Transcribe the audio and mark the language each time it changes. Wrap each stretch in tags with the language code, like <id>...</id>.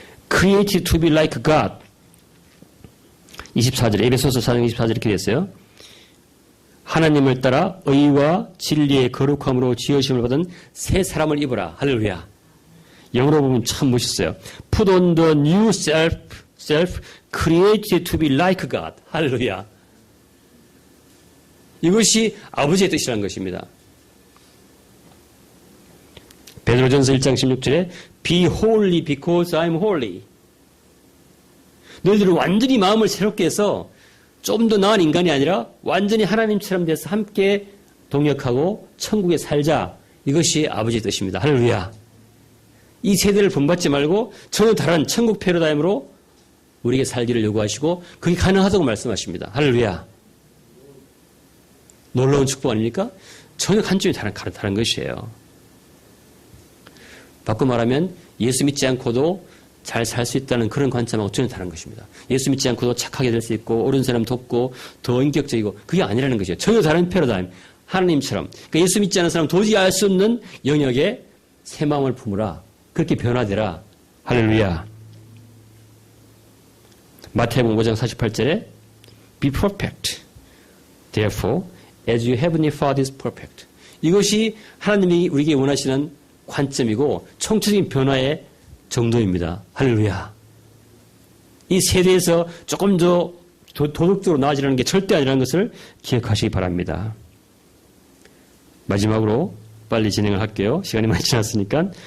<en>Created to be like God.</en> <ko>24절, 에베소서 4장 24절 이렇게 됐어요. 하나님을 따라 의와 진리의 거룩함으로 지으심을 받은 새 사람을 입어라. 할렐루야. 영어로 보면 참 멋있어요.</ko> <en>Put on the new self created to be like God.</en> <ko>할렐루야. 이것이 아버지의 뜻이라는 것입니다. 베드로전서 1장 16절에</ko> <en>Be holy because I'm holy.</en> <ko>너희들은 완전히 마음을 새롭게 해서 좀 더 나은 인간이 아니라 완전히 하나님처럼 돼서 함께 동역하고 천국에 살자. 이것이 아버지의 뜻입니다. 할렐루야. 이 세대를 본받지 말고 전혀 다른 천국 패러다임으로 우리에게 살기를 요구하시고 그게 가능하다고 말씀하십니다. 할렐루야. 놀라운 축복 아닙니까? 전혀 관점이 다른 것이에요. 바꿔 말하면 예수 믿지 않고도 잘 살 수 있다는 그런 관점하고 전혀 다른 것입니다. 예수 믿지 않고도 착하게 될 수 있고 옳은 사람 돕고 더 인격적이고 그게 아니라는 것이에요. 전혀 다른 패러다임. 하나님처럼. 그러니까 예수 믿지 않는 사람은 도저히 알 수 없는 영역에 새 마음을 품으라. 그렇게 변화되라. 할렐루야. 마태복음 5장 48절에</ko> <en>Be perfect. Therefore, as your heavenly Father is perfect.</en> <ko>이것이 하나님이 우리에게 원하시는 관점이고 총체적인 변화의 정도입니다. 할렐루야. 이 세대에서 조금 더 도덕적으로 나아지라는 게 절대 아니라는 것을 기억하시기 바랍니다. 마지막으로 빨리 진행을 할게요. 시간이 많이 지났으니까.</ko>